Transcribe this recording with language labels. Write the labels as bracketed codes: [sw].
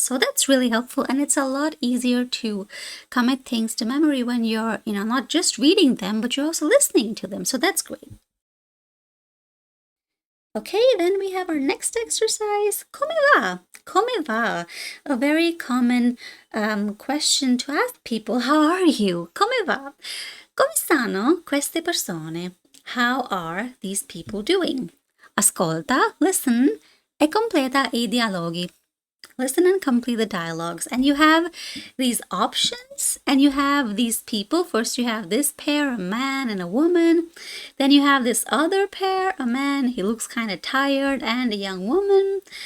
[en] So that's really helpful, and it's a lot easier to commit things to memory when you're, not just reading them, but you're also listening to them. So that's great. Okay, then we have our next exercise. [it] Come va? Come va? [en] A very common question to ask people. How are you? [it] Come va? Come stanno queste persone? [en] How are these people doing? Ascolta, listen, [it] e completa I dialoghi. [en] Listen and complete the dialogues. And you have these options and you have these people. First, you have this pair, a man and a woman. Then you have this other pair, a man, he looks kind of tired, and a young woman.